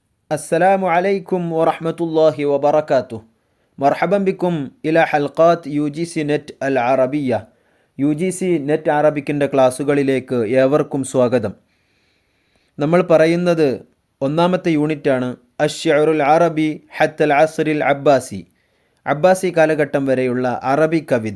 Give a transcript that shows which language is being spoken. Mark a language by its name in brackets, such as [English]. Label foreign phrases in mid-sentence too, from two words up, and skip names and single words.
[Arabic] السلام عليكم ورحمة الله وبركاته. مرحبا بكم إلى حلقات UGC നെറ്റ് അൽ അറബിയ. [Malayalam] UGC നെറ്റ് അറബിക്കിൻ്റെ ക്ലാസ്സുകളിലേക്ക് ഏവർക്കും സ്വാഗതം. നമ്മൾ പറയുന്നത് ഒന്നാമത്തെ യൂണിറ്റാണ് [Arabic] الشعر العربي حتى العصر العباسي. [Malayalam] അബ്ബാസി കാലഘട്ടം വരെയുള്ള അറബി കവിത.